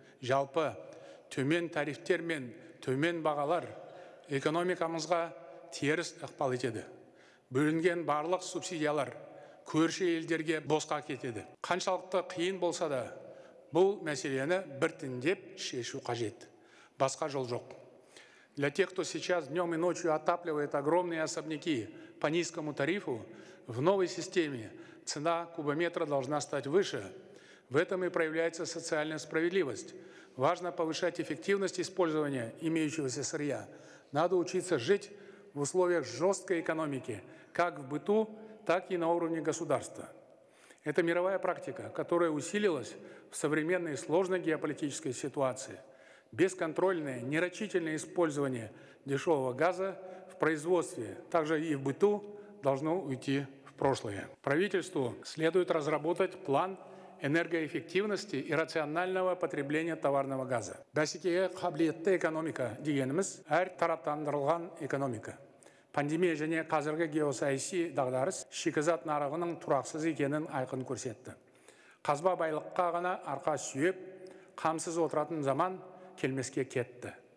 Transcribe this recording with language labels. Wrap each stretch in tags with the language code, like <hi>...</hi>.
<kk>Жалпы төмен тарифтер мен төмен бағалар экономикамызға теріс ықпал етеді. Бөлінген барлық субсидиялар көрші елдерге босқа кетеді. Қаншалықты қиын болса да, бұл мәселені біртіндеп шешу қажет. Басқа жол жоқ.</kk> <ru>Для тех, кто сейчас днем и ночью отапливает огромные особняки по низкому тарифу, в новой системе цена кубометра должна стать выше. В этом и проявляется социальная справедливость. Важно повышать эффективность использования имеющегося сырья. Надо учиться жить в условиях жесткой экономики, как в быту, так и на уровне государства. Это мировая практика, которая усилилась в современной сложной геополитической ситуации. Бесконтрольное, нерачительное использование дешевого газа в производстве, также и в быту, должно уйти в прошлое. Правительству следует разработать план энергоэффективности и рационального потребления товарного газа.</ru> <kk>Бәсекеге қабілетті экономика дегеніміз әр тараптандырылған экономика. Пандемия және қазіргі геосаяси дағдарыс шикізат нарығының тұрақсыз екенін айқын көрсетті. Қазба байлыққа ғана арқа сүйеп, қамсыз отыратын заман келмеске кетті.</kk>